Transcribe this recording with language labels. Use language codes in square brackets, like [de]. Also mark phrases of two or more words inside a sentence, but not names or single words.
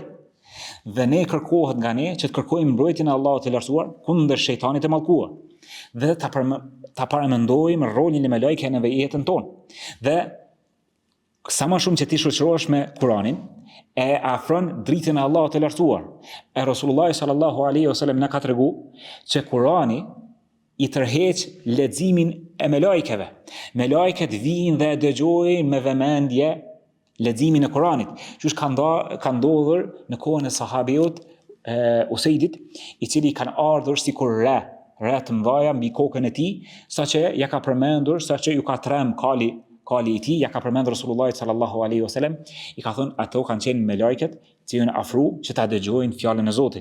[sq] Dhe ne kërkohet nga ne që të kërkojmë mbrojtjen e Allahut të lartësuar kundër shejtanit të mallkuar. Dhe ta paramendojmë rolin e melajkeve në jetën tonë. Dhe sa më shumë që ti shoqërohesh me Kuranin, e afron dritën e Allahut të lartësuar. E Rasulullah [ar] صلى الله عليه وسلم [sq] na ka treguar që Kurani i tërheq leximin e melajkeve. Melajket vijnë dhe dëgjojnë me vëmendje leximin e Kuranit. Qysh ka ndodhur në kohën e sahabiut Usejdit, i cili kanë ardhur sikur re të mëdha mbi kokën e tij, saqë ja ka përmendur, saqë ju ka trem kali i tij, ja ka përmendur Rasulullah [ar] صلى الله عليه وسلم, [sq] i ka thënë ato kanë qenë melajket që janë afru që ta dëgjojnë fjalën e Zotit.